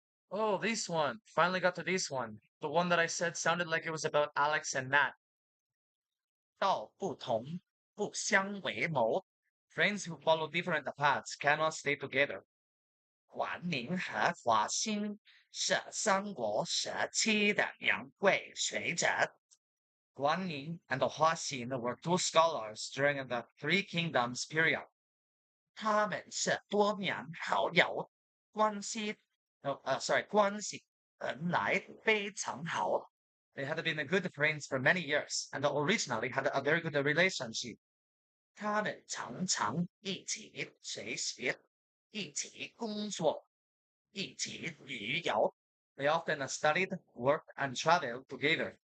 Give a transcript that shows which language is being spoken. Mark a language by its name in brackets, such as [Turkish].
[English] Oh, this one. Finally got to this one. The one that I said sounded like it was about Alex and Matt. [Chinese] 道不同，不相为谋. [English] Friends who follow different paths cannot stay together. [Chinese] 管宁和华歆是三国时期的两位学者。 [English] Guan Ning and Hua Xin were two scholars during the Three Kingdoms period. [Chinese] 他们是多年好友，关系，关系本来非常好。 [English] They had been good friends for many years and originally had a very good relationship. [Chinese] 他们常常一起学习，一起工作，一起旅游。 [English] They often studied, worked, and traveled together.